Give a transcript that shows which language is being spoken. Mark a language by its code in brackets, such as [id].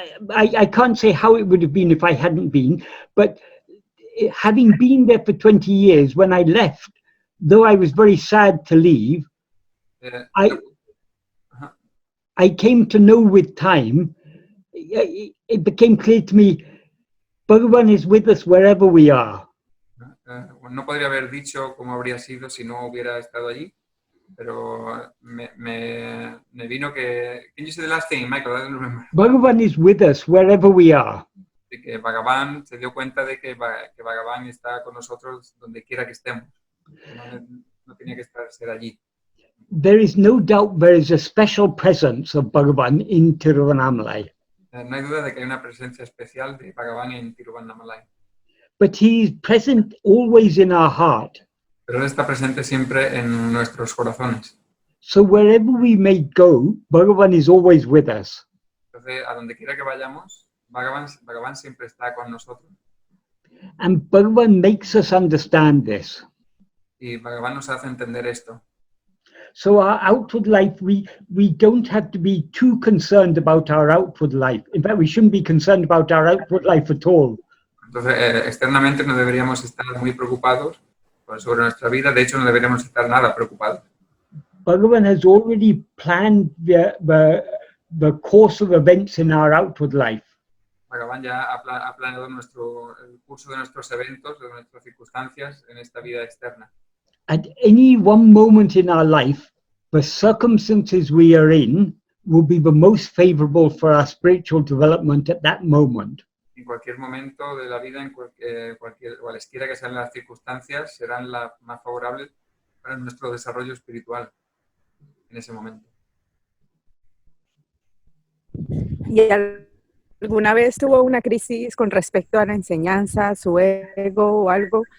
[en] I can't say how it would have been if I hadn't been, but having been there for 20 years, when I left, though I was very sad to leave, I came to know with time, it became clear to me, Bhagavan is with us wherever we are. [es] No podría haber dicho cómo habría sido si no hubiera estado allí, pero me vino que... [en] Can you say the last thing, Michael? I don't remember. Bhagavan is with us wherever we are. [es] De que Bhagavan se dio cuenta de que Bhagavan está con nosotros donde quiera que estemos. No tenía que ser allí. [en] There is no doubt there is a special presence of Bhagavan in Tiruvannamalai. [es] No hay duda de que hay una presencia especial de Bhagavan en Tiruvannamalai. [en] But he is present always in our heart. [es] Pero él está presente siempre en nuestros corazones. [en] So wherever we may go, Bhagavan is always with us. [es] Entonces, a donde quiera que vayamos, Bhagavan siempre está con nosotros. [en] And Bhagavan makes us understand this. [es] Y Bhagavan nos hace entender esto. [en] So our outward life, we don't have to be too concerned about our outward life. In fact, we shouldn't be concerned about our outward life at all. [es] Entonces, externamente no deberíamos estar muy preocupados sobre nuestra vida. De hecho, no deberíamos estar nada preocupados. [en] Bhagavan has already planned the course of events in our outward life. [es] Bhagavan ya ha planeado el curso de nuestros eventos, de nuestras circunstancias en esta vida externa. [en] At any one moment in our life, the circumstances we are in will be the most favorable for our spiritual development at that moment. [es] En cualquier momento de la vida, en cualesquiera que sean las circunstancias, serán las más favorables para nuestro desarrollo espiritual en ese momento. ¿Y alguna vez tuvo una crisis con respecto a la enseñanza, su ego o algo?